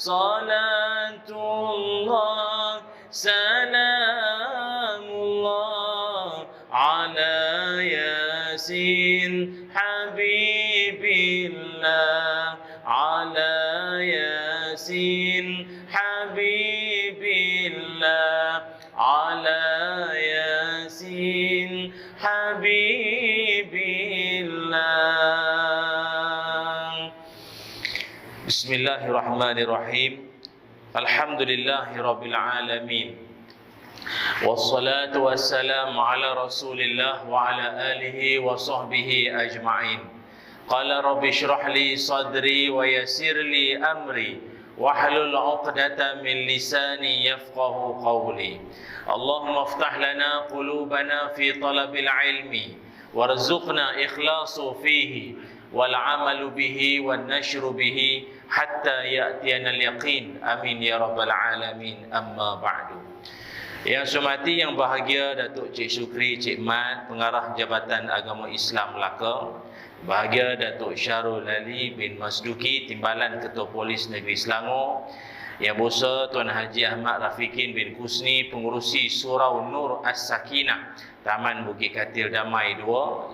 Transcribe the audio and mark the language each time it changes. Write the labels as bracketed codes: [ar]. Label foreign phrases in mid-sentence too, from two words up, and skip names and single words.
[ar] صلاة الله سلام الله على يس حبيب الله. على يس حبيب الله. على يس حبيب الله. بسم الله الرحمن الرحيم الحمد لله رب العالمين. والصلاة والسلام على رسول الله وعلى آله وصحبه أجمعين. قال رب اشرح لي صدري ويسر لي أمري واحلل عقدة من لساني يفقهوا قولي. اللهم افتح لنا قلوبنا في طلب العلم وارزقنا الإخلاص فيه والعمل به والنشر به حتى يأتينا اليقين. آمين يا رب العالمين أما بعد. [ms] Yang semati yang bahagia Datuk Cik Syukri Cik Mat, Pengarah Jabatan Agama Islam Melaka. Bahagia Datuk Syarul Ali bin Masduki, Timbalan Ketua Polis Negeri Selangor. Yang Besar Tuan Haji Ahmad Rafiqin bin Kusni, Pengurusi Surau Nur As-Sakinah, Taman Bukit Katil Damai 2.